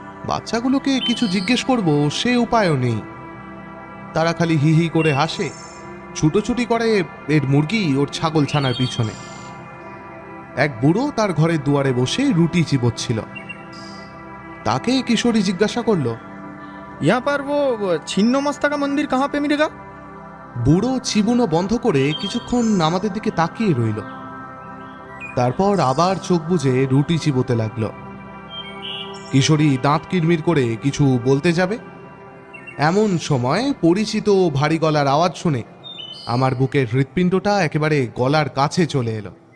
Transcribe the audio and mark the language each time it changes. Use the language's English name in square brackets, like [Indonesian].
[Bangla] বাচ্চাগুলোকে কিছু জিজ্ঞেস করব সে উপায়ও নেই। তারা খালি হি হি করে হাসে, ছুটোছুটি করে এর মুরগি ওর ছাগল ছানার পিছনে। এক বুড়ো তার ঘরের দুয়ারে বসে রুটি চিবোচ্ছিল। তাকে কিশোরী জিজ্ঞাসা করলো, [Hindi] यहाँ पर वो छिन्नमस्ता का मंदिर कहाँ पे मिलेगा? [Bangla] বুড়ো চিবুনো বন্ধ করে কিছুক্ষণ আমাদের দিকে তাকিয়ে রইল, তারপর আবার চোখ বুজে রুটি চিবোতে লাগলো। কিশোরী দাঁত কিরমির করে কিছু বলতে যাবে, এমন সময় পরিচিত ভারী গলার আওয়াজ শুনে আমার বুকের হৃৎপিণ্ডটা একেবারে গলার কাছে চলে এলো।